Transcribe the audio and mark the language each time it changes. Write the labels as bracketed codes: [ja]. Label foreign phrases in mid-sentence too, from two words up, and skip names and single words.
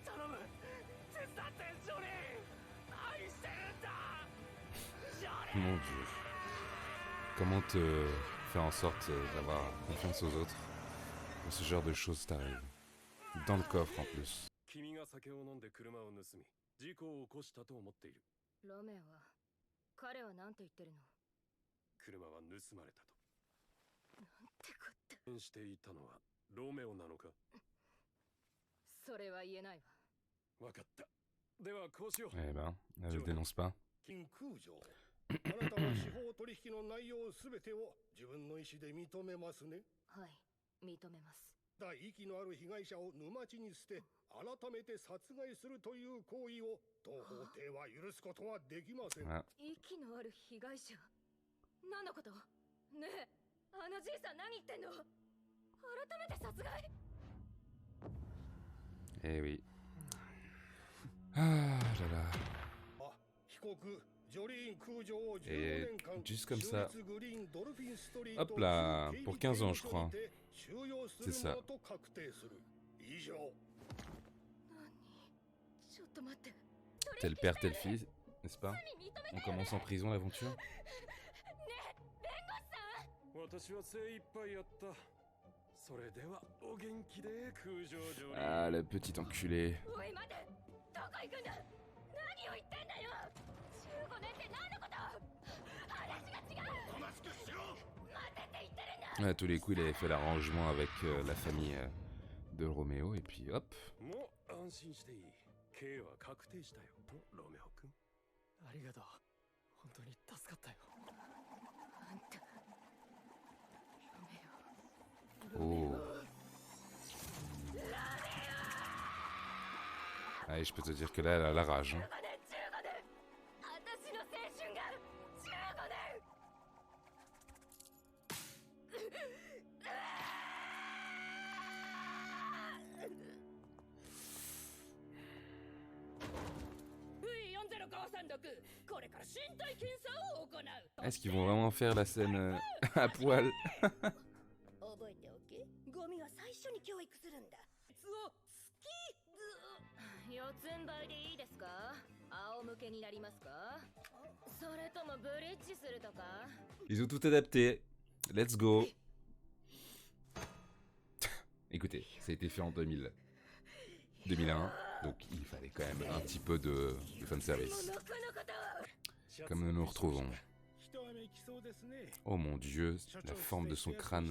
[fr] Mon Dieu. Comment te faire en sorte d'avoir confiance aux autres quand ce genre de choses t'arrive? Dans le coffre en plus. [ja] 君が酒を飲んで車を盗み事故を起こしたと思っている。ロメオは彼は何て言ってるの？車は盗まれたと。なんてこった。運転していたのはロメオなのか？それは言えないわ。わかった。ではこうしよう。 [fr] Eh ben, elle le dénonce pas. [ja] 金空城、あなたは司法取引の内容すべてを自分の意思で認めますね。はい、認めます。だ息のある被害者を沼地に捨て、改めて殺害するという行為を当法廷は許すことはできません。 Ah. 息のある被害者？何のこと？ねえ、あのじいさん何言ってんの？改めて殺害？ [fr] Eh oui. Ah là là. [ja] あ、被告ジョリーン空城を15 [fr] Et [ja] 年間 [fr] juste comme ça. [ja] 州立グリーンドルフィンストリー [fr] Hop [ja] ト [fr] là, [ja] 警備 [fr] pour 15 ans je crois. [ja] 警備所にて収容す [fr] C'est [ja] る [fr] ça. [ja] ものと確定する。以上。何？ちょっと待って。 [fr] Tel père, tel fils, n'est-ce pas? On commence en prison l'aventure? [ja] ねえ、弁護士さん。私は精一杯やった。それではお元気で空城城。 [fr] Ah, le petit enculé. [ja] おい待て。どこ行くんだ。何を言ってんだよ。15年って何のこと？話が違う。おとなしくしろ。待てって言ってるんだ。 [fr] À tous les coups, il avait fait l'arrangement avec la famille de Roméo, et puis hop. [ja] もう安心していい。刑は確定したよ。ロメオ君。ありがとう。本当に助かったよ。あんた。 Oh. [fr] Allez, je peux te dire que là, elle a la rage. Hein. [ja] 私の青春が15年。 [fr] Est-ce qu'ils vont vraiment faire la scène à poil? [ja] 覚えておけ。ゴミは最初に教育するんだ。四つん這いでいいですか？仰向けになりますか？それともブリッジするとか？ [fr] Ils ont tout adapté. [en] Let's go. [fr] Écoutez, ça a été fait en 2001, donc il fallait quand même un petit peu de fanservice. Comme nous nous retrouvons. Oh mon dieu, la forme de son crâne.